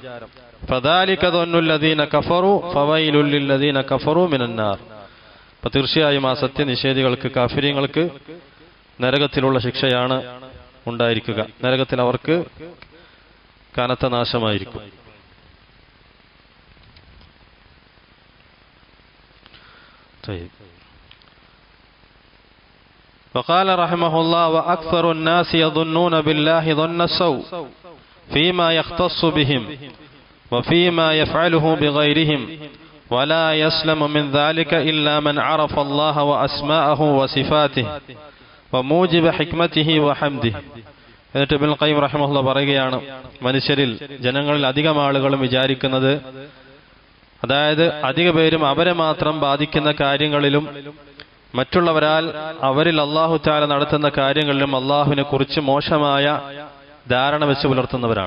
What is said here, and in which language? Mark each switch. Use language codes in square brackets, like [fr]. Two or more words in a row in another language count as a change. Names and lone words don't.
[ar] فذلك ظن الذين كفروا فويل للذين كفروا من النار. [ml] അപ്പോൾ തീർച്ചയായും ആ സത്യനിഷേധികൾക്ക് കാഫിര്യങ്ങൾക്ക് നരകത്തിലുള്ള ശിക്ഷയാണ് ഉണ്ടായിരിക്കുക. നരകത്തിൽ അവർക്ക് കനത്ത നാശമായിരിക്കും. [ar] وقال رحمه الله وأكثر الناس يظنون بالله ظن السوء فيما يختص بهم وفيما يفعله بغيرهم ولا يسلم من ذلك إلا من عرف الله وأسماءه وصفاته وموجب حكمته وحمده. [ml] എന്നിട്ട് ഇബ്നുൽ ഖയ്യിം റഹിമഹുല്ലാഹ് പറയുകയാണ്, മനുഷ്യരിൽ ജനങ്ങളിൽ അധികം ആളുകളും വിചാരിക്കുന്നത്, അതായത് അധിക പേരും അവരെ മാത്രം ബാധിക്കുന്ന കാര്യങ്ങളിലും മറ്റുള്ളവരാൽ അവരിൽ അല്ലാഹു തആല നടത്തുന്ന കാര്യങ്ങളിലും അല്ലാഹുവിനെ കുറിച്ച് മോശമായ ധാരണ വെച്ച് പുലർത്തുന്നവരാണ്.